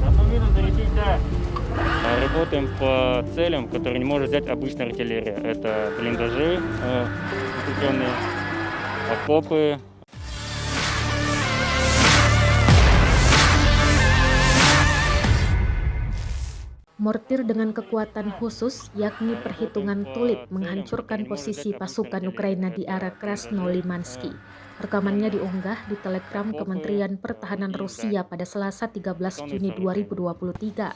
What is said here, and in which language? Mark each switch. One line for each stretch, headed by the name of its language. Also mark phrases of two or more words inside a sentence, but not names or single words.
Russian: Работаем по целям, которые не может взять обычная артиллерия. Это блиндажи, укрепленные окопы.
Indonesian: Mortir dengan kekuatan khusus, yakni perhitungan tulip, menghancurkan posisi pasukan Ukraina di arah Krasnolimansky. Rekamannya diunggah di Telegram Kementerian Pertahanan Rusia pada Selasa 13 Juni 2023.